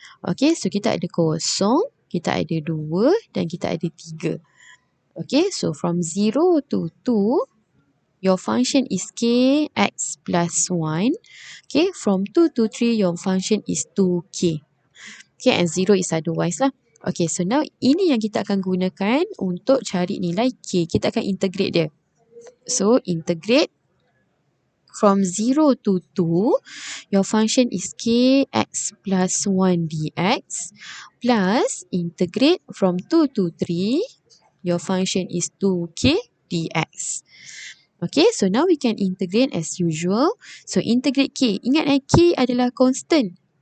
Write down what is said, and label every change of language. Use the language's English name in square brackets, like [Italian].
[English] Okay, so [Malay] kita ada kosong, kita ada 2 dan kita ada 3. [English] Okay, so from 0 to 2, your function is k x plus 1. Okay, from 2 to 3, your function is 2k. Okay, and 0 is otherwise lah. Okay, so now [Malay] ini yang kita akan gunakan untuk cari nilai k. Kita akan integrate dia. [English] So, integrate from 0 to 2, your function is kx plus 1 dx, plus integrate from 2 to 3, your function is 2k dx. Okay, so now we can integrate as usual. So, integrate k. [Malay] Ingat k adalah constant.